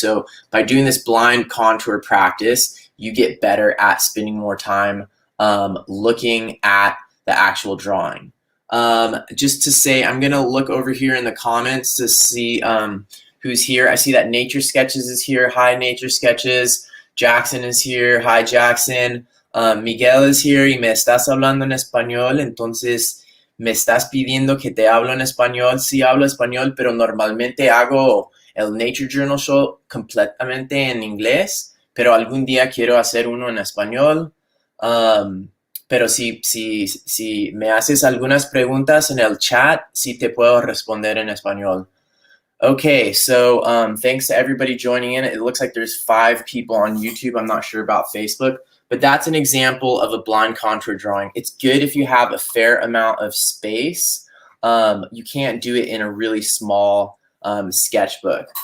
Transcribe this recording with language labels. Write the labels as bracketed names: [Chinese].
[English] So by doing this blind contour practice, you get better at spending more time looking at the actual drawing. Just to say, I'm gonna look over here in the comments to see who's here. I see that Nature Sketches is here. Hi, Nature Sketches. Jackson is here. Hi, Jackson. Miguel is here [Spanish] y me estás hablando en español, entonces me estás pidiendo que te hablo en español. Sí hablo español, pero normalmente hago el Nature Journal Show completamente en inglés, pero algún día quiero hacer uno en español. Pero si me haces algunas preguntas en el chat, sí te puedo responder en español. [English] Okay, so thanks to everybody joining in. It looks like there's 5 people on YouTube. I'm not sure about Facebook, but that's an example of a blind contour drawing. It's good if you have a fair amount of space. You can't do it in a really small sketchbook.